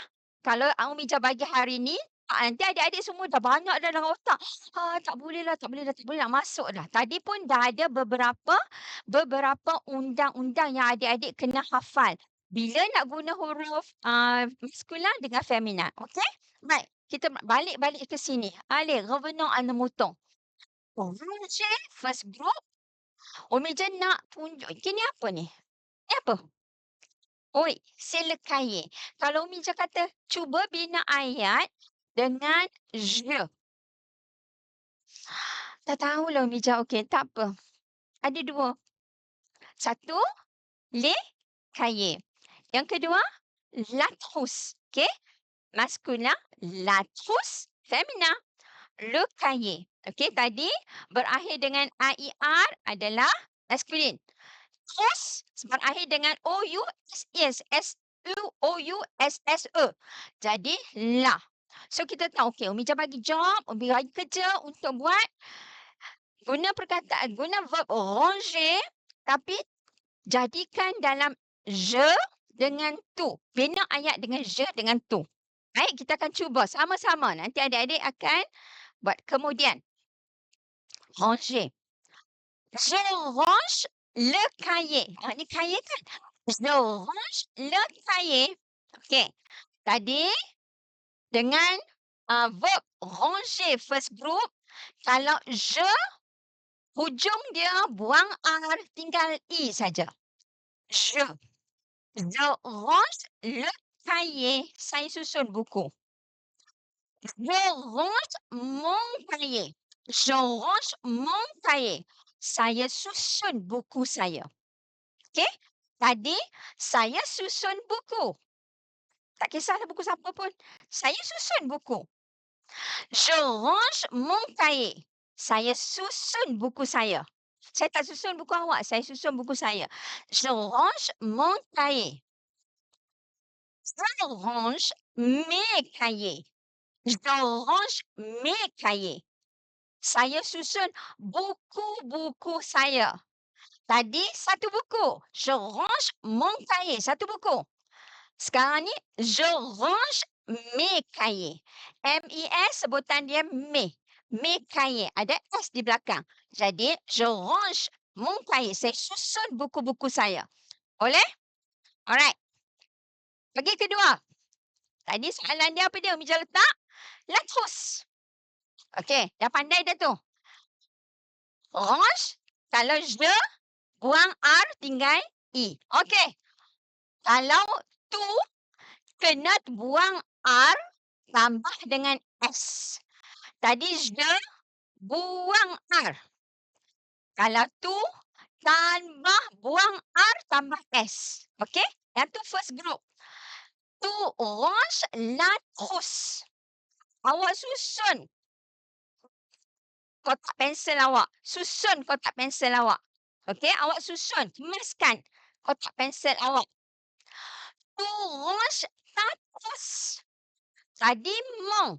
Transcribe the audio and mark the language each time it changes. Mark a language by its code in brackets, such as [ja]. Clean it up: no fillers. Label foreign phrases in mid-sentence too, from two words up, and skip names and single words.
[ms] Kalau Umija bagi hari ni, nanti adik-adik semua dah banyak dah dalam otak. Tak boleh nak masuk dah. Tadi pun dah ada beberapa undang-undang yang adik-adik kena hafal. Bila nak guna huruf maskulan dengan femina. Okey? Baik, kita balik ke sini. [fr] Allez, revenons à nos moutons. [ms] Ranger, [en] first group. [ms] Umija nak tunjuk. Ini apa ni? Ini apa? Oi, [fr] c'est le cahier. [ms] Kalau Umija kata, cuba bina ayat dengan je. Tak tahulah Umija. Okey, tak apa. Ada dua. Satu, [fr] les cahiers. [ms] Yang kedua, [fr] la trousse. Okey? Maskulin, la trousse. Femina, le cahier. [ms] Okey, tadi berakhir dengan AIR adalah maskulin. Trousse berakhir dengan OUSSE. Jadi, la. So, kita tahu, okey, Umija bagi job, Umi bagi kerja untuk buat guna verb ranger, tapi jadikan dalam je dengan tu. Bina ayat dengan je dengan tu. Baik, kita akan cuba sama-sama. Nanti adik-adik akan buat kemudian. [fr] Ranger. Je range le cahier. [ms] Ni cahier kan? [fr] Je range le cahier. [ms] Okey. Tadi dengan verb ranger [en] first group, [ms] kalau je, hujung dia buang R, tinggal I saja. [fr] Je. Je range le cahier. [ms] Saya susun buku. [fr] Je range mon cahier. Je range mon cahier. [ms] Saya susun buku saya. Okey? Tadi, saya susun buku. Tak kisahlah buku siapa pun. Saya susun buku. [fr] Je range mon cahier. [ms] Saya susun buku saya. Saya tak susun buku awak, saya susun buku saya. [fr] Je range mon cahier. Je range mes cahiers. Je range mes cahiers. [ms] Saya susun buku-buku saya. Tadi satu buku. [fr] Je range mon cahier. [ms] Satu buku. Sekarang ni, [fr] je range mes cahiers. [ms] M-E-S, sebutan dia mes. [fr] Mes cahiers. [ms] Ada S di belakang. Jadi, [fr] je range mon cahier. [ms] Saya susun buku-buku saya. Boleh? Alright. Pergi kedua. Tadi soalan dia apa dia? Umija letak [fr] la trousse. [ms] Okey, dah pandai dah tu. Range, kalau je, buang R, tinggal I. Okey. Kalau tu, kena buang R, tambah dengan S. Tadi je, buang R. Kalau tu, tambah buang R, tambah S. Okey? Yang tu [en] first group. [fr] Tu range la trousse. [ms] Awak susun kotak pensel awak. Susun kotak pensel awak. Okey? Awak susun. Kemaskan kotak pensel awak. [fr] Tu range ta trousse. [ms] Tadi mon.